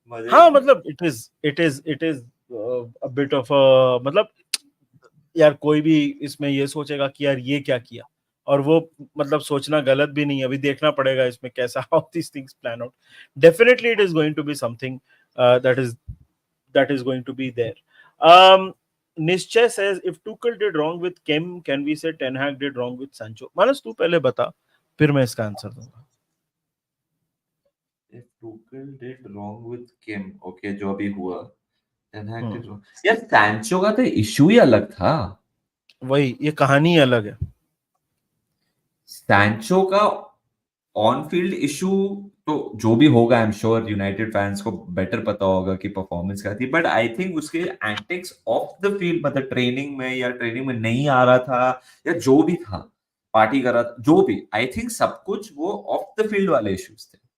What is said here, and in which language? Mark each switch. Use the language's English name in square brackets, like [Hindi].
[Hindi] हाँ मतलब [English] it is a bit of [Hindi] मतलब यार कोई भी इसमें ये सोचेगा कि यार ये क्या किया, और वो मतलब सोचना गलत भी नहीं है. अभी देखना पड़ेगा इसमें कैसा [English] How this things plan out. Definitely it is going to be something that is going to be there. Nischay says if Tuchel did wrong with Kim, can we say Ten Hag did wrong with Sancho? [Hindi] मानस तू पहले बता, फिर मैं इसका answer दूंगा. [English] If Tuchel did wrong with Kim, okay, [Hindi] जो अभी हुआ, [English] Ten Hag did wrong. [Hindi] यार सैंचो का तो इशू ही अलग था. वही, ये कहानी ही अलग है. सैंचो का ऑन फील्ड इशू तो जो भी होगा, [English] I am sure [Hindi] United fans को बेटर पता होगा कि परफॉर्मेंस क्या थी. बट आई थिंक उसके [English] antics off the field, [Hindi] मतलब ट्रेनिंग में नहीं आ रहा था, या जो भी था, पार्टी कर रहा था, जो भी, आई थिंक सब कुछ वो ऑफ द फील्ड वाले इश्यूज थे.